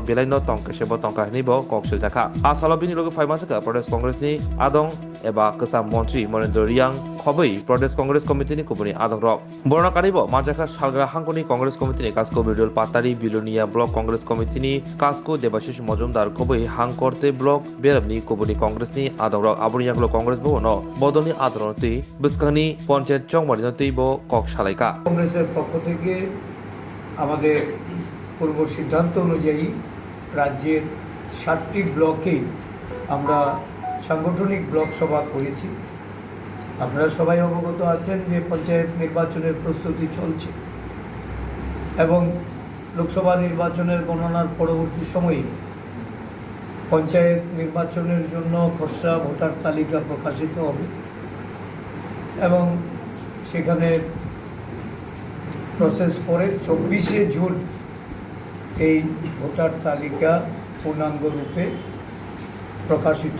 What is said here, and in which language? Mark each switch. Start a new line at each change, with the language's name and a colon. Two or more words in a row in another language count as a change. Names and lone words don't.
Kok Borok: bilaino tongke sebo tongka haini bo kokseljaka asalo bini logi faimasaka Pradesh Congress ni adong eba kesam montri Morendra Riang khobei Pradesh Congress Committee ni kubuni adong rok borona karibo majaka salgra hangkoni Congress Committee ni kasko bidul patari bilonia block Congress Committee ni kasko Debashish Mojumdar khobei hangkorte block berabni kubuni Congress ni adong rok aboni yaklo Congress bono bodoni adronti biskani পঞ্চায়েত চংমারিনতেই বো কক শালাইকা
Bangla: কংগ্রেসের পক্ষ থেকে আমাদের পূর্ব সিদ্ধান্ত অনুযায়ী রাজ্যের 7টি ব্লকে আমরা সাংগঠনিক ব্লক সভা করেছি। আপনারা সবাই অবগত আছেন যে পঞ্চায়েত নির্বাচনের প্রস্তুতি চলছে এবং লোকসভা নির্বাচনের গণনার পরবর্তী সময়ে পঞ্চায়েত নির্বাচনের জন্য খসড়া ভোটার তালিকা প্রকাশিত হবে এবং সেখানে প্রসেস করে 24শে জুন এই ভোটার তালিকা পূর্ণাঙ্গ রূপে প্রকাশিত।